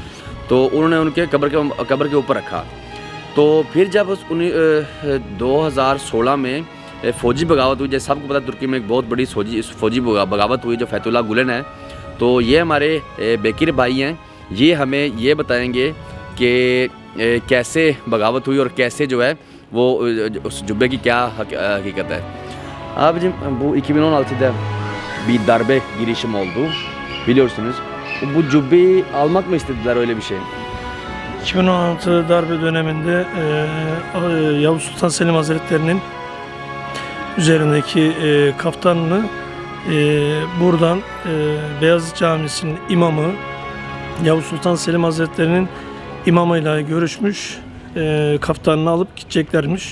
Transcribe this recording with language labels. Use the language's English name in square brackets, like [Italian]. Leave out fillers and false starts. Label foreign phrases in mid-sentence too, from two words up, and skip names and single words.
[Urdu] تو انہوں نے انکے قبر کے اوپر رکھا۔ تو پھر جب 2016 میں فوجی بغاوت ہوئی، جیسے سبکو پتا ترکی میں ایک بہت بڑی فوجی بغاوت ہوئی جو فتح اللہ گولن ہے. تو یہ ہمارے بکر بھائی ہیں، یہ ہمیں یہ بتائیں گے کہ کیسے بغاوت ہوئی اور کیسے جو ہے وہ اس جبے کی کیا حقیقت ہے. [Turkish] Abicim bu 2016'da bir darbe girişimi oldu, biliyorsunuz. Bu cübbeyi almak mı istediler, öyle bir şey? 2016 darbe döneminde Yavuz Sultan Selim Hazretleri'nin üzerindeki kaftanını buradan Beyazıt Camisi'nin imamı Yavuz Sultan Selim Hazretleri'nin imamıyla görüşmüş, kaftanını alıp gideceklermiş.